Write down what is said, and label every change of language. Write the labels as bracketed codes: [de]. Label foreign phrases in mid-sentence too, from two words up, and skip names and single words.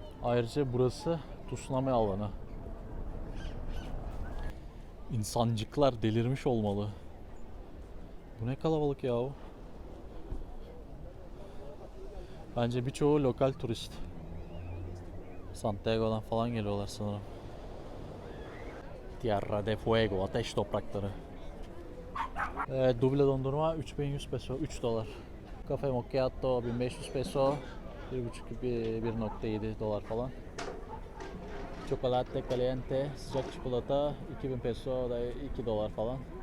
[tr] Ayrıca burası tsunami alanı. İnsancıklar delirmiş olmalı. Bu ne kalabalık ya. Bence birçoğu lokal turist. Santiago'dan falan geliyorlar sanırım. Tierra de Fuego, ateş toprakları. Evet, duble dondurma 3100 peso, 3 dolar. Cafe macchiato 1500 peso, 1,5-1,7 dolar falan. [es] Chocolate caliente, [tr] sıcak çikolata 2000 peso, o da 2 dolar falan.